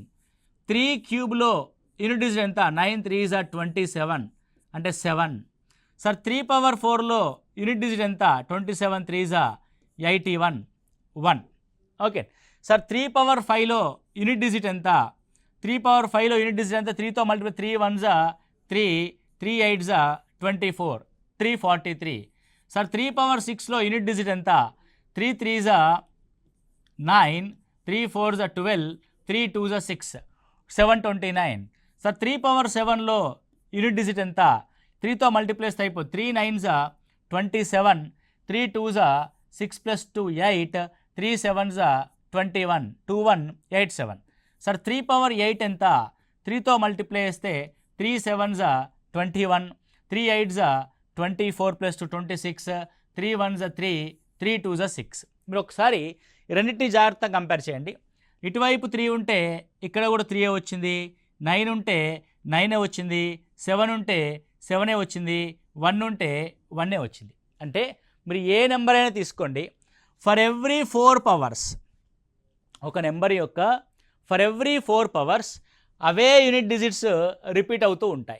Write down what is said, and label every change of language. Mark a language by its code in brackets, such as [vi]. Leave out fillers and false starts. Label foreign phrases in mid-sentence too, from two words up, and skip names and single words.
[te] 3 క్యూబ్లో [en] unit digit [te] ఎంత? [en] 9 3s are 27 [te] అంటే 7. సార్ 3/4లో [en] unit digit [te] ఎంత? [en] 27 3s are 81 1. okay sir [te] 3/5లో [en] unit digit [te] ఎంత? 3/5లో [en] unit digit [te] ఎంత? 3తో మల్టిప్లై [en] 3 1s are 3, 3 8s are 24 343. [te] సార్ 3/6లో [en] unit digit [te] ఎంత? [en] 3 3s are 9, 3 4s are 12, 3 2s are 6 729. [te] సార్ 3/7లో [en] unit digit [te] ఎంత? 3తో మల్టిప్లై అయిపోతుంది. [en] 3 9s are 27, 3 2s are 6 plus 2 8, 3 7s are 21 21 87. [te] సార్ 3/8 ఎంత? 3తో మల్టిప్లై చేస్తే [en] 3 7s are 21, 3 8s are 24 plus 2 26, 3 1s are 3, 3 2s are 6. [te] మీరు ఒకసారి రెండింటిని జాగ్రత్తగా కంపేర్ చేయండి. ఇటువైపు 3 ఉంటే ఇక్కడ కూడా 3 వచ్చింది, 9 ఉంటే 9 వచ్చింది, 7 ఉంటే 7 వచ్చింది, 1 ఉంటే 1 వచ్చింది. అంటే మీరు ఏ నెంబర్ అయినా తీసుకోండి, [en] for every 4 powers [te] ఒక నెంబర్ యొక్క [en] for every 4 powers [te] అవే [en] unit digits [te] రిపీట్ అవుతూ ఉంటాయి.